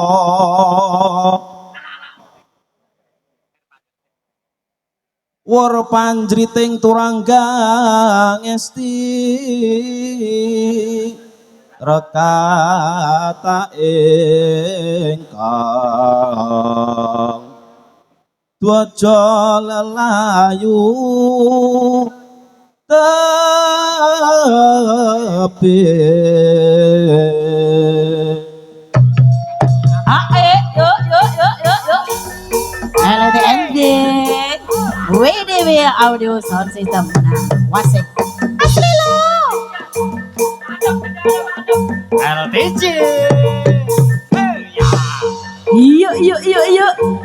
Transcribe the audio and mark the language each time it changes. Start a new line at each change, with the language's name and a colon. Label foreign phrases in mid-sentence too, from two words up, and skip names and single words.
Javanese: wur panjriting turangga ngesti rekata ingkang dwaja lelayu tebih Yuk, yuk, yuk, yuk, yuk.
English: Hello, the ending. WDW audio sound system.
Javanese: Nah, wasik. Asli lo.
English: Hello, DJ.
Javanese: Yuk, yuk, yuk, yuk.